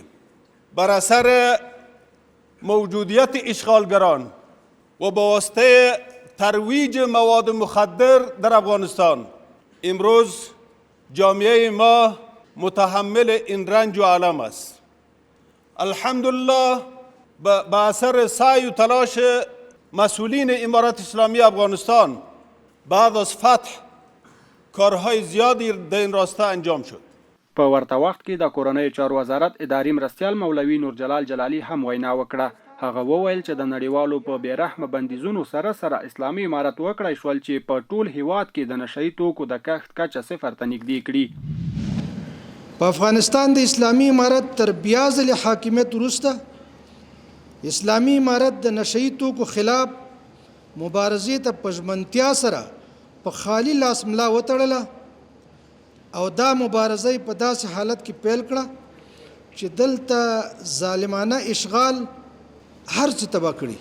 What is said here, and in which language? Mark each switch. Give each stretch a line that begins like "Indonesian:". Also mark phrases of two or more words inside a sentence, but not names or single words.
Persian: بر اثر موجودیت اشغالگران و به واسطه ترویج مواد مخدر در افغانستان امروز جامعه ما متحمل این رنج و علم است. الحمدلله به اثر سعی و تلاش مسئولین امارت اسلامی افغانستان بعد از فتح کارهای زیادی در این راسته انجام شد.
Pashto: په ورته وخت کې د کورنیو چارو وزارت اداري مرستیال مولوي نورجلال جلالي هم وینا وکړه. هغه وویل چې د نړیوالو په بېرحمه بندیزونو سره اسلامي امارت وکړی شول چې په ټول هیواد کې د نشهیي توکو د کښت کچه صفر ته نږدې کړي. په افغانستان د اسلامي امارت تر بیا ځلې حاکمیت وروسته اسلامي امارت د نشهیي توکو خلاف مبارزې ته په ژمنتیا سره په خالي لاس ملا وتړله او دا مبارزه په داسې حالت کې پیل کړه چې دلته ظالمانه اشغال هر څه تباه کړي.